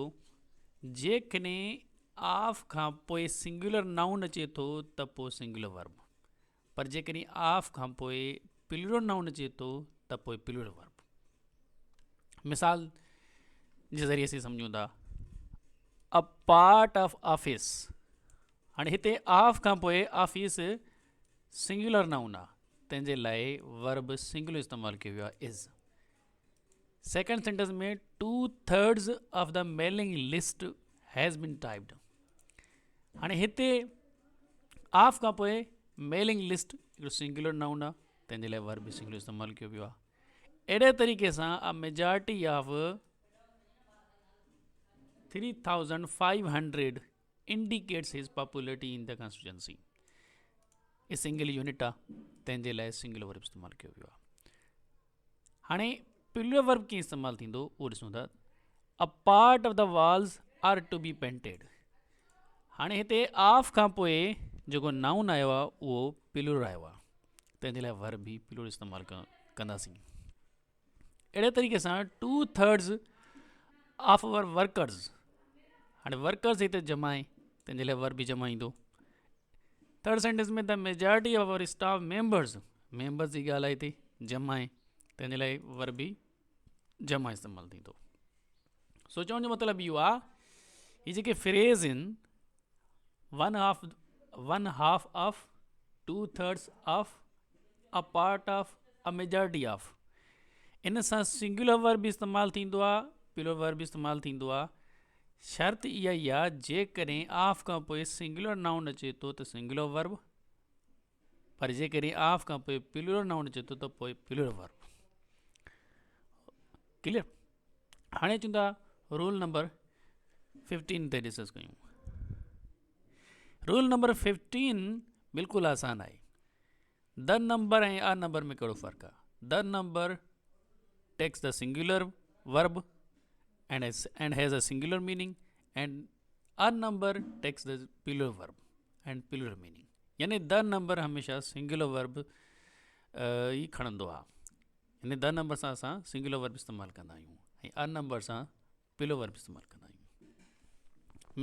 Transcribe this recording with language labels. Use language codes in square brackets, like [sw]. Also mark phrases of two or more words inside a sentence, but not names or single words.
[sd] जेकॾहिं ऑफ खां पोइ [en] singular noun [sd] अचे थो त पोइ [en] singular verb, [sd] पर जेकॾहिं ऑफ खां पोइ [en] plural noun [sd] अचे थो त पोइ [en] plural verb. [sd] मिसाल जे ज़रिए असीं सम्झूं था [en] a part of office. [sd] हाणे हिते ऑफ खां पोइ ऑफिस [en] singular noun [sd] आहे, तंहिंजे लाइ [en] verb singular [sd] इस्तेमालु कयो वियो आहे, इज़। [en] second sentence में 2/3 of the mailing list has been typed. [sd] हाणे हिते ऑफ खां पोइ [en] mailing list [sd] हिकिड़ो [en] singular noun [sd] आहे, तंहिंजे लाइ वर्ब बि सिंगुलर इस्तेमालु कयो वियो आहे। अहिड़े तरीक़े सां [en] a majority of 3500 indicates his popularity in the constituency. [sd] ये [en] single unit [sd] आहे, तंहिंजे लाइ [en] singular verb [sd] इस्तेमालु कयो वियो आहे। हाणे [en] plural verb [sd] कीअं इस्तेमालु थींदो उहो ॾिसूं था। [en] a part of the walls are to be painted. [sd] हाणे हिते ऑफ खां पोइ जेको नाउन आयो आहे उहो प्लूरल आयो आहे, तंहिंजे लाइ वर्ब बि प्लूरल इस्तेमालु कंदासीं। अहिड़े तरीक़े सां [en] 2/3 of our workers. [sd] हाणे वर्कर्स हिते जमा आहे, तंहिंजे लाइ वर्ब बि जमा ईंदो। [en] third sentence [sd] में [en] the majority of our staff members [sd] जी ॻाल्हि आहे, हिते जमा आहे, तंहिंजे लाइ वर्ब बि जमा इस्तेमालु थींदो। सो चवण जो मतिलबु इहो आहे, हीअ जेके फ्रेज़ आहिनि, [en] 1 half of 2/3 of a part of a majority of, [sd] इन सां [en] singular verb [sd] बि इस्तेमालु थींदो आहे, [en] plural verb [sd] बि इस्तेमालु थींदो आहे। शर्त इहा ई आहे जेकॾहिं ऑफ खां पोइ [en] singular noun [sd] अचे थो त [en] singular verb, [sd] पर जेकॾहिं ऑफ खां पोइ [en] plural noun [sd] अचे थो त पोइ [en] plural verb. [sd] क्लियर? हाणे चवंदा [en] rule number 15 [sd] ते डिस्कस कयूं। [en] rule number 15 [sd] बिल्कुलु आसान आहे। [en] the number [sd] ऐं [en] a number [sd] में कहिड़ो फ़र्क़ु आहे? [en] the number takes the singular verb and has a singular meaning, and a number takes the plural verb and plural meaning. [sd] यानी [en] the number [sd] हमेशा [en] singular verb [sd] ई खणंदो आहे। यानी [en] the number [sd] सां असां [en] singular verb [sd] इस्तेमालु कंदा आहियूं ऐं [en] a number [sd] सां [en] plural verb [sd] इस्तेमालु कंदा आहियूं।